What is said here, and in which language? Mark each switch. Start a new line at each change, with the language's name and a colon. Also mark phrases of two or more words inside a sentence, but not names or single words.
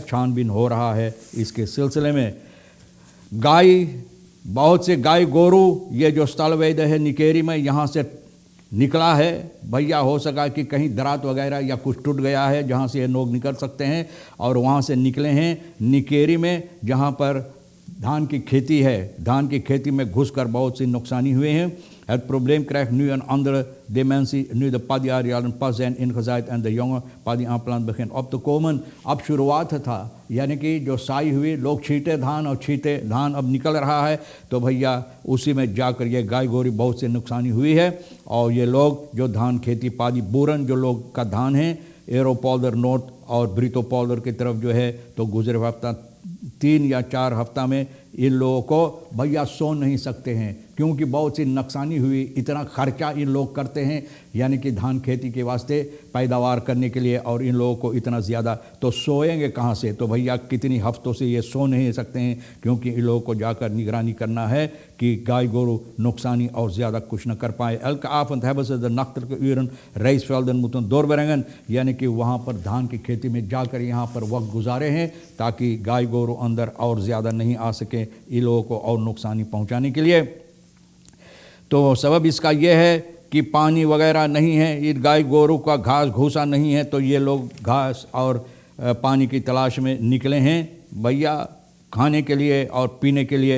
Caribbean Hindustani: छानबीन हो रहा है इसके सिलसिले में। गाय, बहुत से गाय गोरू ये जो स्टालवेद है निकेरी में, यहाँ से निकला है। भैया हो सका कि कहीं दरात वगैरह या कुछ टूट गया है जहाँ से ये लोग निकल सकते हैं और वहाँ से निकले हैं निकेरी में, जहाँ पर धान की खेती है। धान की खेती में घुसकर बहुत सी नुकसानी हुए हैं।
Dutch: Het probleem krijgt nu een andere dimensie nu de padjaarjaren pas zijn ingezaaid en de jonge paddy-aanplant begint op te komen.
Caribbean Hindustani: अब शुरुआत था, यानी कि जो साई हुई, लोग छींटे धान और छींटे धान अब निकल रहा है, तो भैया उसी में जाकर ये गाय गोरी बहुत से नुकसानी हुई है। और ये लोग जो धान खेती पादी बूरन जो लोग का धान है एरोपोल्डर नोट और ब्रिटोपोल्डर की तरफ जो है, तो गुजरे हफ्ता 3 या 4 हफ्ता में इन लोगों को भैया सो नहीं सकते हैं, क्योंकि बहुत सी नुकसानी हुई, इतना खर्चा इन लोग करते हैं यानी कि धान खेती के वास्ते पैदावार करने के लिए, और इन लोगों को इतना ज़्यादा तो सोएंगे कहाँ से। तो भैया कितनी हफ्तों से ये सो नहीं सकते हैं, क्योंकि इन लोगों को जाकर निगरानी करना है कि गाय गोरू नुकसानी और ज़्यादा कुछ न कर पाए।
Dutch: elke avond hebben ze de nachtelijke uren rijstvelden moeten doorbrengen,
Caribbean Hindustani: यानी कि वहाँ पर धान की खेती में जाकर यहाँ पर वक्त गुजारे हैं ताकि गाय गोरू अंदर और ज़्यादा नहीं आ सके इन लोगों को और नुकसानी पहुँचाने के लिए। तो सबब इसका यह है कि पानी वगैरह नहीं है, ये गाय गोरू का घास घूसा नहीं है, तो ये लोग घास और पानी की तलाश में निकले हैं भैया खाने के लिए और पीने के लिए।